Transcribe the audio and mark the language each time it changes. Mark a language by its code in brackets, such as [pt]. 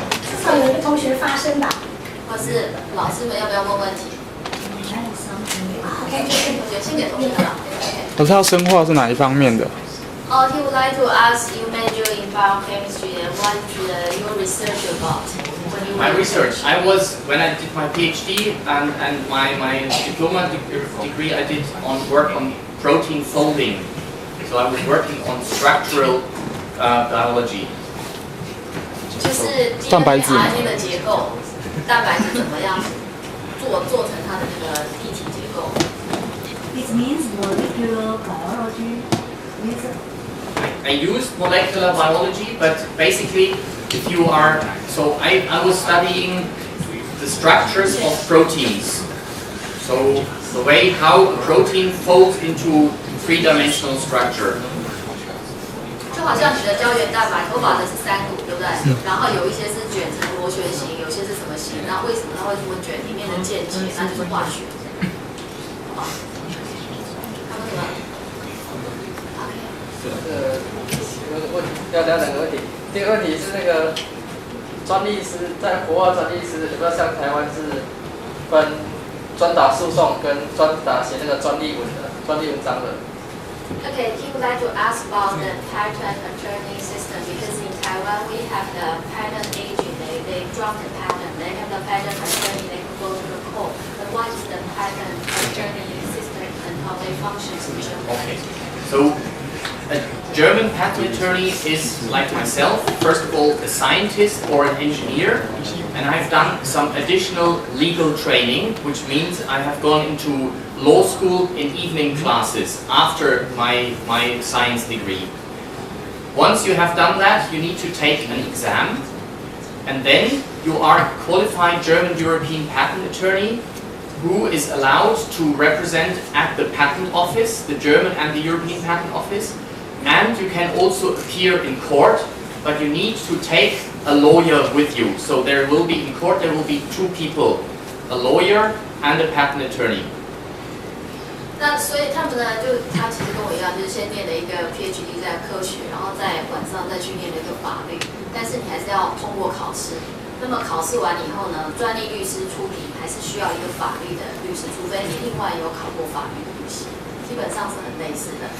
[zh] 至少有一个同学发声吧，或是老师们要不要问问题 ？OK， 同学先给同学好了。可是他生化是哪一方面的？ [en] He would like to ask you major in biochemistry and what is your research about? My research, when I did my PhD and my diploma degree, I did work on protein folding. So I was working on structural biology. [zh] 就是蛋白质 RNA 的结构，蛋白质怎么样做成它的那个一体结构 [en] It means molecular biology. I used molecular biology, but basically, if you are I was studying the structures of proteins. So the way how a protein folds into three-dimensional structure. [zh] 就好像你的胶原蛋白，头发的是3股，对不对？然后有一些是卷成螺旋形，有些是什么形？那为什么它会这么卷？里面的键结，那就是化学。好吧？他们什么？OK。 要聊2个问题。第一个问题是那个专利师在国外专利师，有没有像台湾是分专打诉讼跟专打写那个专利文章的？ [en] Okay, he would like to ask about the patent attorney system because in Taiwan we have the patent agent, they draft the patent, they have the patent attorney, they can go to the court. But what is the patent attorney system and how they function in Germany? Okay, so a German patent attorney is like myself, first of all a scientist or an engineer, and I've done some additional legal training, which means I have gone into law school in evening classes after my science degree. Once you have done that, you need to take an exam, and then you are a qualified German European patent attorney who is allowed to represent at the patent office, the German and the European patent office, and you can also appear in court, but you need to take a lawyer with you. So there will be in court, there will be 2 people, a lawyer and a patent attorney. [zh] 那所以他们呢，他其实跟我一样，就是先念了一个 PhD 在科学，然后在晚上再去念了一个法律，但是你还是要通过考试。那么考试完以后呢，专利律师出庭还是需要一个法律的律师，除非你另外有考过法律的律师，基本上是很类似的。